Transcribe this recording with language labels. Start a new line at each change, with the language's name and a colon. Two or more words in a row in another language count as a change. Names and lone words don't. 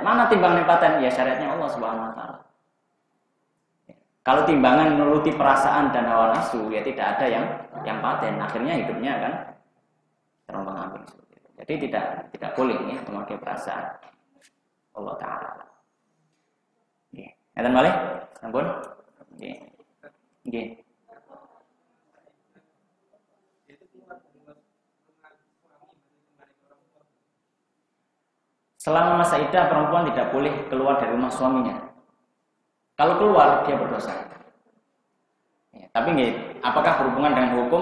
Indonesian: Mana timbangan yang paten? Ya syariatnya Allah
Arabic: Subhanahu Wa Taala.
Indonesian: Ya. Kalau timbangan menuruti perasaan dan hawa nafsu ya tidak ada yang paten. Akhirnya hidupnya kan terombang-ambing seperti itu. Jadi tidak boleh ya memakai perasaan Allah Taala.
Javanese: Nggih. Ngaten malih? Sampun? Nggih. Nggih.
Indonesian: Selama masa iddah perempuan tidak boleh keluar dari rumah suaminya. Kalau keluar dia berdosa. Ya, tapi nggih, apakah berhubungan dengan hukum?